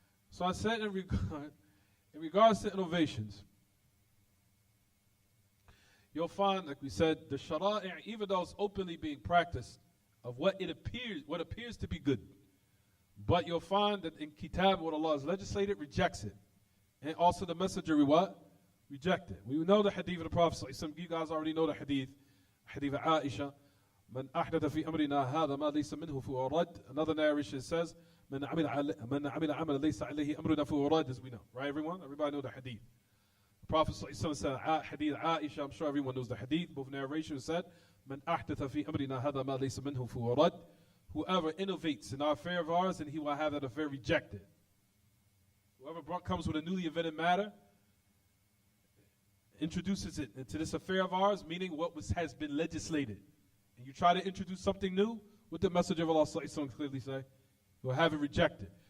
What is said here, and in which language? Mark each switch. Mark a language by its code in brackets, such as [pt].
[en] So I said in regards to innovations, you'll find, like we said, the shara'i', even though it's openly being practiced, of what appears to be good. But you'll find that in Kitaab, what Allah has legislated, rejects it. And also the messenger, reject it. We know the hadith of the Prophet, you guys already know the hadith of Aisha, [ar] من أحدث في أمرنا هذا ما ليس منه فهو رد. [en] Another narration says, [ar] من عمل عمل ليس عليه أمرنا فهو رد, [en] as we know. Right, everyone? Everybody know the hadith. The Prophet said, hadith Aisha, I'm sure everyone knows the hadith. Both narrations said, [ar] من أحدث في أمرنا هذا ما ليس منه فهو رد. [en] Whoever innovates in our affair of ours, and he will have that affair rejected. Whoever comes with a newly invented matter, introduces it into this affair of ours, meaning what has been legislated. And you try to introduce something new, what the Messenger of Allah clearly say, you'll have it rejected.